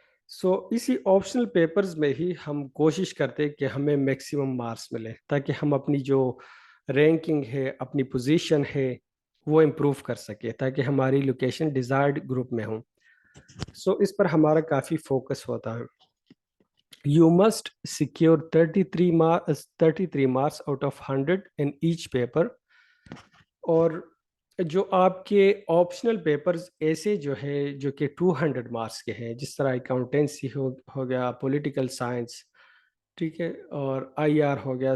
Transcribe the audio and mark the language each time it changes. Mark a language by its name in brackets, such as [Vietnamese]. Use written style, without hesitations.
[Urdu] سو اسی optional papers میں ہی ہم کوشش کرتے کہ ہمیں میکسیمم مارکس ملے تاکہ ہم اپنی جو رینکنگ ہے, اپنی پوزیشن ہے وہ امپروو کر سکے تاکہ ہماری لوکیشن ڈیزائرڈ گروپ میں ہوں. سو اس پر ہمارا کافی فوکس ہوتا ہے. [English] You must secure 33 marks out of 100 in each paper. [Urdu] اور جو آپ کے آپشنل پیپرز ایسے جو ہے جو کہ 200 مارکس کے ہیں, جس طرح اکاؤنٹنسی ہو گیا, پولیٹیکل سائنس, ٹھیک ہے, اور آئی آر ہو گیا.